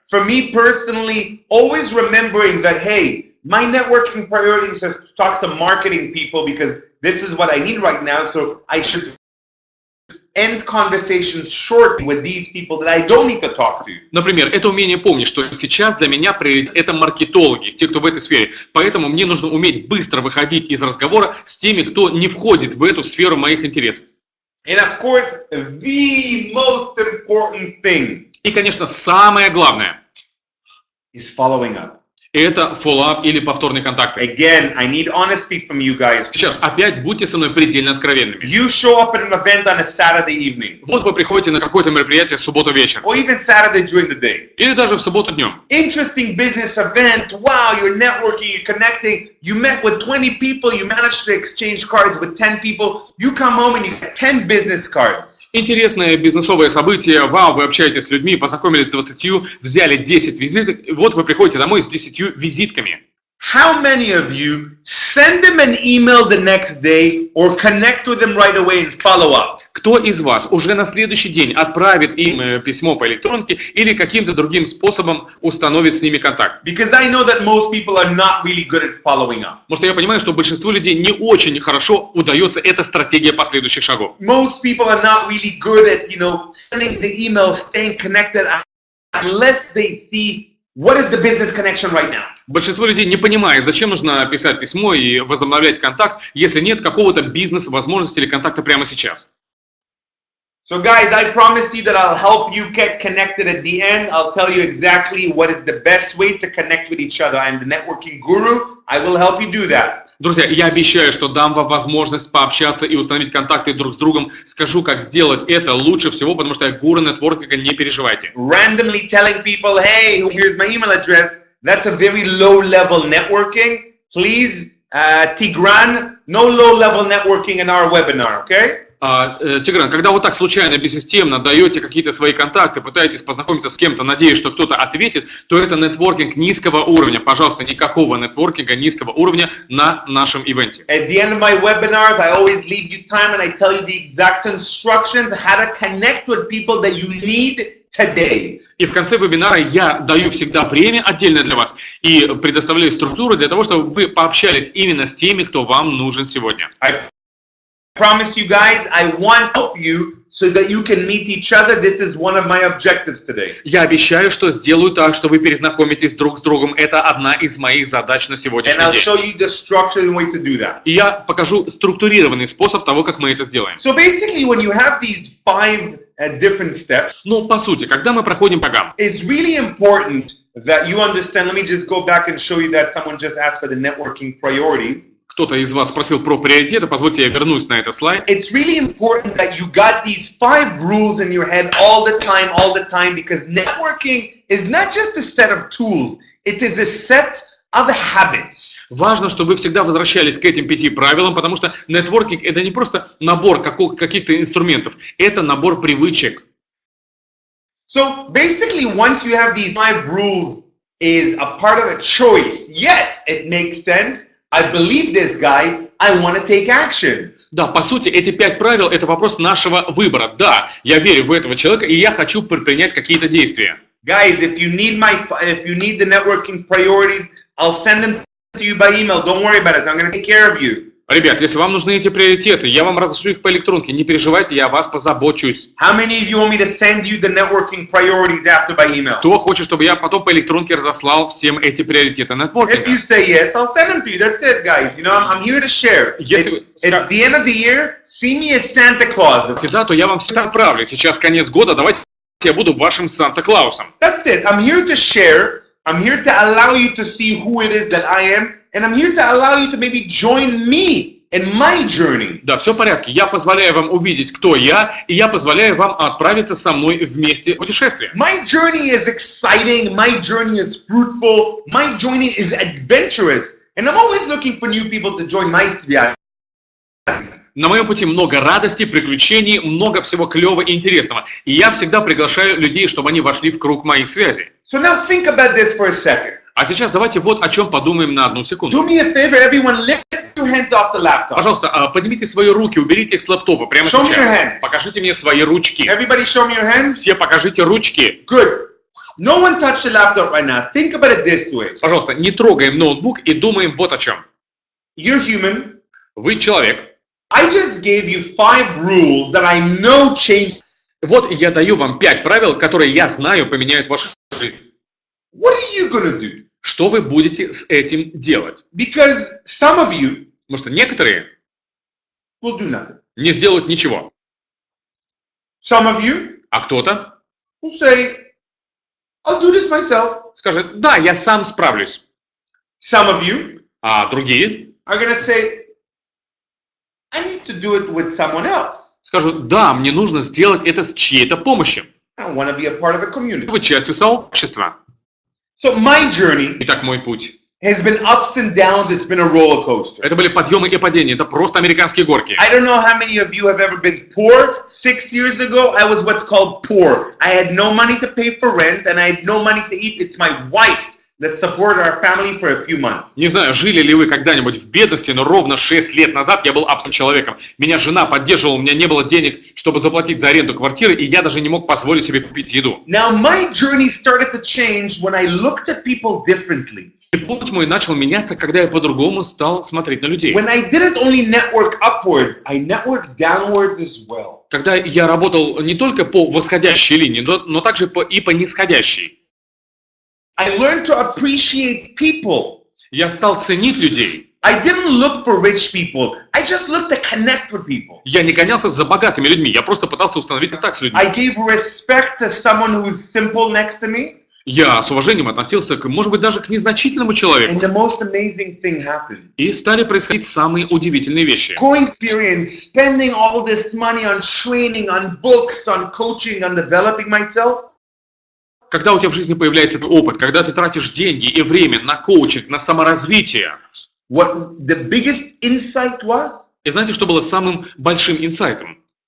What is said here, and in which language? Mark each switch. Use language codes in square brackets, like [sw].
[en] For me personally, always remembering that, hey, my networking priority is to talk to marketing people because this is what I need right now, so I should end conversations short with these people that I don't need to talk to. [ru] Например, это умение помнить, что сейчас для меня приоритет это маркетологи, те, кто в этой сфере. Поэтому мне нужно уметь быстро выходить из разговора с теми, кто не входит в эту сферу моих интересов. [en] And of course, the most important thing [ru] И, конечно, самое главное [en] is following up. [ru] это фоллоуап или повторные контакты. [en] Again, I need honesty from you guys. [ru] Сейчас опять будьте со мной предельно откровенными. [en] You show up at an event on a Saturday evening, [ru] Вот вы приходите на какое-то мероприятие в субботу вечером. [en] or even Saturday during the day. [ru] Или даже в субботу днем. [en] Interesting business event. Wow, you're networking, you're connecting. You met with 20 people, you managed to exchange cards with 10 people. You come home and you get 10 business cards. [ru] Интересное бизнесовое событие. Вау, вы общаетесь с людьми, познакомились с 20, взяли 10 визиток. И вот вы приходите домой с 10 визитками. [en] How many of you send them an email the next day or connect with them right away and follow up? [ru] Кто из вас уже на следующий день отправит им письмо по электронке или каким-то другим способом установит с ними контакт? [en] Because I know that most people are not really good at following up. [ru] Потому что я понимаю, что большинству людей не очень хорошо удается эта стратегия последующих шагов. [en] Most people are not really good at, sending the email, staying connected unless they see what is the business connection right now. [ru] Большинство людей не понимает, зачем нужно писать письмо и возобновлять контакт, если нет какого-то бизнес-возможности или контакта прямо сейчас. [en] So guys, I promise you that I'll help you get connected at the end. I'll tell you exactly what is the best way to connect with each other. I'm the networking guru. I will help you do that. [ru] Друзья, я обещаю, что дам вам возможность пообщаться и установить контакты друг с другом. Скажу, как сделать это лучше всего, потому что я гуру нетворкинга, не переживайте. [en] Randomly telling people, hey, here's my email address. That's a very low-level networking. Please, Tigran, no low-level networking in our webinar, okay? [ru] Тигран, когда вот так случайно, бессистемно даете какие-то свои контакты, пытаетесь познакомиться с кем-то, надеясь, что кто-то ответит, то это нетворкинг низкого уровня. Пожалуйста, никакого нетворкинга низкого уровня на нашем ивенте. [en] At the end of my webinars, I always leave you time and I tell you the exact instructions how to connect with people that you need today. [ru] И в конце вебинара я даю всегда время отдельно для вас и предоставляю структуру для того, чтобы вы пообщались именно с теми, кто вам нужен сегодня. [en] I promise you guys, I want to help you so that you can meet each other. This is one of my objectives today. [ru] Я обещаю, что сделаю так, что вы перезнакомитесь друг с другом. Это одна из моих задач на сегодняшний [en] And I'll [ru] день. [en] show you the structure and way to do that. [ru] И я покажу структурированный способ того, как мы это сделаем. [en] So basically, when you have these 5 different steps, [ru] Ну, по сути, когда мы проходим по шагам, [en] it's really important that you understand. Let me just go back and show you that someone just asked for the networking priorities. [ru] кто-то из вас спросил про приоритеты, позвольте я вернусь на этот слайд. [en] It's really important that you got these 5 rules in your head all the time, because networking is not just a set of tools. It is a set are the habits. [ru] Важно, чтобы вы всегда возвращались к этим 5 правилам, потому что нетворкинг — это не просто набор каких-то инструментов, это набор привычек. [en] So basically, once you have these 5 rules is a part of a choice. Yes, it makes sense. I believe this guy. I want to take action. [ru] Да, по сути, эти 5 правил — это вопрос нашего выбора. Да, я верю в этого человека, и я хочу предпринять какие-то действия. [en] Guys, if you need the networking priorities, I'll send them to you by email. Don't worry about it. I'm going to take care of you. [ru] Ребят, если вам нужны эти приоритеты, я вам разошлю их по электронке. Не переживайте, я о вас позабочусь. [en] How many of you want me to send you the networking priorities after by email? [ru] Кто хочет, чтобы я потом по электронке разослал всем эти приоритеты нетворкинга? [en] If you say yes, I'll send them to you. That's it, guys. You know, I'm here to share. It's the end of the year. See me as Santa Claus. [ru] Если да, то я вам все отправлю. Сейчас конец года, давайте я буду вашим Санта-Клаусом. [en] That's it. I'm here to share. I'm here to allow you to see who it is that I am. And I'm here to allow you to maybe join me in my journey. [ru] Да, все в порядке. Я позволяю вам увидеть, кто я, и я позволяю вам отправиться со мной вместе в путешествие. [en] My journey is exciting. My journey is fruitful. My journey is adventurous. And I'm always looking for new people to join my [ru] связь. На моем пути много радости, приключений, много всего клевого и интересного. И я всегда приглашаю людей, чтобы они вошли в круг моих связей. [en] So now think about this for a second. [ru] А сейчас давайте вот о чем подумаем на одну секунду. [en] Do me a favor, everyone, lift your hands off the laptop. [ru] Пожалуйста, поднимите свои руки, уберите их с лаптопа прямо [en] Show me your [ru] сейчас. [en] hands. [ru] Покажите мне свои ручки. [en] Everybody show me your hands. [ru] Все покажите ручки. [en] Good. No one touch the laptop right now. Think about it this way. [ru] Пожалуйста, не трогаем ноутбук и думаем вот о чем. [en] You're human. [ru] Вы человек. [en] I just gave you 5 rules that I know change. [ru] Вот я даю вам 5 правил, которые я знаю поменяют вашу жизнь. [en] What are you gonna do? [ru] Что вы будете с этим делать? [en] Because some of you [ru] Потому что некоторые [en] will do nothing. [ru] не сделают ничего. [en] Some of you [ru] А кто-то [en] will say, I'll do this myself. [ru] скажет, да, я сам справлюсь. [en] Some of you [ru] А другие [en] are gonna say, I need to do it with someone else. [ru] скажут, да, мне нужно сделать это с чьей-то помощью. [en] I want to be a part of a community. [ru] Вы частью сообщества. [en] So my journey [ru] Итак, мой путь. [en] has been ups and downs. It's been a roller coaster. [ru] Это были подъемы и падения. Это просто американские горки. [en] I don't know how many of you have ever been poor. 6 years ago, I was what's called poor. I had no money to pay for rent and I had no money to eat. It's my wife that supported our family for a few months. [ru] Не знаю, жили ли вы когда-нибудь в бедности, но ровно 6 лет назад я был абсолютным человеком. Меня жена поддерживала, у меня не было денег, чтобы заплатить за аренду квартиры, и я даже не мог позволить себе купить еду. [en] Now my journey started to change when I looked at people differently. [ru] И путь мой начал меняться, когда я по-другому стал смотреть на людей. [en] When I didn't only network upwards, I networked downwards as well. [ru] Когда я работал не только по восходящей линии, но также и по нисходящей. [en] I learned to appreciate people. [ru] Я стал ценить людей. [en] I didn't look for rich people. I just looked to connect with people. [ru] Я не гонялся за богатыми людьми, я просто пытался установить контакт с людьми. [en] I gave respect to someone who's simple next to me. [ru] Я с уважением относился, может быть, даже к незначительному человеку. [en] And the most amazing thing happened. [ru] И стали происходить самые удивительные вещи. [en] Going experience, spending all this money on training, on books, on coaching, on developing myself. [ru] Когда у тебя в жизни появляется этот опыт, когда ты тратишь деньги и время на коучинг, на саморазвитие. [en] What the biggest insight was? [ru] И знаете, что было самым большим инсайтом?